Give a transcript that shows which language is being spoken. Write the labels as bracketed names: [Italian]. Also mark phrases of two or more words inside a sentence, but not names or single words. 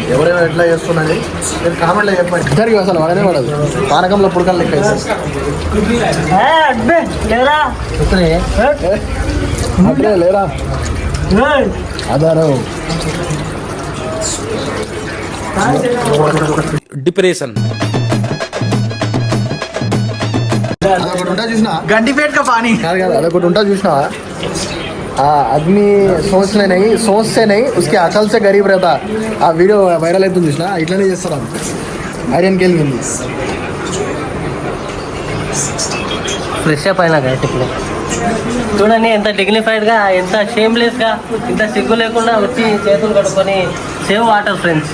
[Telugu] ఎవరెవరు ఎట్లా చేస్తున్నారని మీరు కామెంట్లో చెప్పండి. ఇద్దరికి అసలు వాడనే పడదు, పానకంలో పుడకలు లెక్క అట్లే లేరా అదారు डिप्रेशन అదొకటి ఉంటా చూసినా [Hindi] गंडीपेट का पानी [Telugu] కాదు కాదు అదొకటి ఉంటా చూసినా [Hindi] आदमी सोच से नहीं उसके अकल से गरीब रहता. [Telugu] ఆ వీడియో వైరల్ అవుతుంది చూసినా, ఇట్లానే చేస్తారు ఐరన్కి వెళ్ళింది. [English] fresh up [Telugu] అయినా గైస్ ఇప్పుడు చూడండి ఎంత డిగ్నిఫైడ్గా, ఎంత షేమ్లెస్గా, ఇంత సిగ్గు లేకుండా వచ్చి చేతులు కడుక్కొని [English] save water friends.